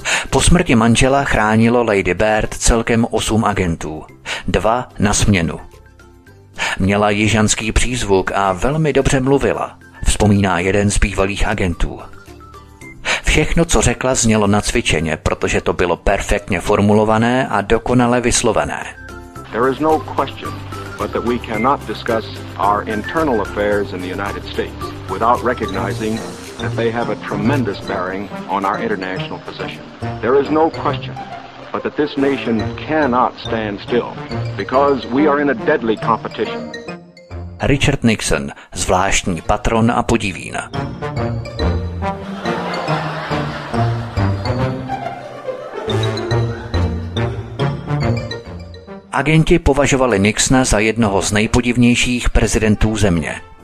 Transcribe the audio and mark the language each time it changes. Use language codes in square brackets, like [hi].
[cs] Po smrti manžela chránilo Lady Bird celkem 8 agentů, 2 na směnu. Měla jižanský přízvuk a velmi dobře mluvila, vzpomíná jeden z bývalých agentů. Všechno, co řekla, znělo na cvičeně, protože to bylo perfektně formulované a dokonale vyslovené. [en] There is no question but that we cannot discuss our internal affairs in the United States without recognizing that they have a tremendous bearing on our international position. There is no question but that this nation cannot stand still because we are in a deadly competition. [cs] Richard Nixon, zvláštní patron a podivína. Agenti považovali Nixona za jednoho z nejpodivnějších prezidentů země.